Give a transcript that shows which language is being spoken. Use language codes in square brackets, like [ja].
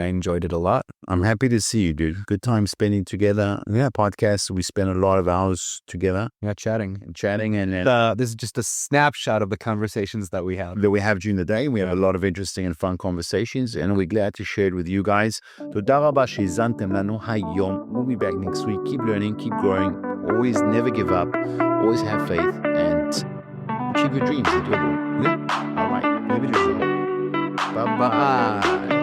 [en] I enjoyed it a lot. I'm happy to see you, dude. Good time spending together. Yeah, podcasts. We spend a lot of hours together. Yeah, chatting. And this is just a snapshot of the conversations that we have. During the day. We have a lot of interesting and fun conversations, and we're glad to share it with you guys. [he] תודה רבה שהזנתם לנו היום. [en] We'll be back next week. Keep learning, keep growing. Always never give up. Always have faith, and achieve your dreams. All right. Bye-bye.